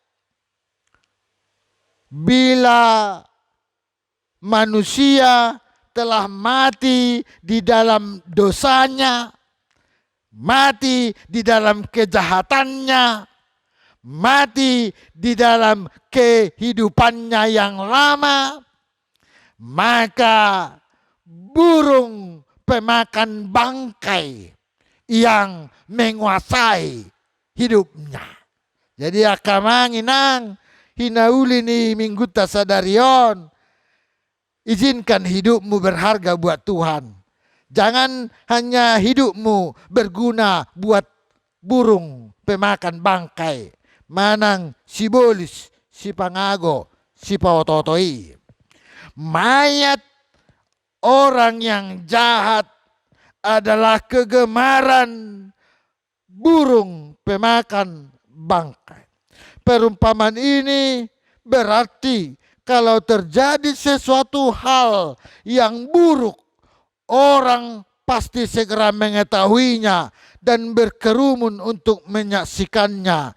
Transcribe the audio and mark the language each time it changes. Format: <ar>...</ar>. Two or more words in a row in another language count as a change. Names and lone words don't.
<id>Bila manusia telah mati di dalam dosanya, mati di dalam kejahatannya, mati di dalam kehidupannya yang lama, maka burung pemakan bangkai yang menguasai hidupnya.</id> <bbc>Jadi akamanginang hinauli ni mingguta sadarion.</bbc> <id>Izinkan hidupmu berharga buat Tuhan. Jangan hanya hidupmu berguna buat burung pemakan bangkai,</id> <bbc>manang si bolis, si pangago, si paototoi.</bbc> <id>Mayat orang yang jahat adalah kegemaran burung pemakan bangkai. Perumpamaan ini berarti kalau terjadi sesuatu hal yang buruk, orang pasti segera mengetahuinya dan berkerumun untuk menyaksikannya.</id>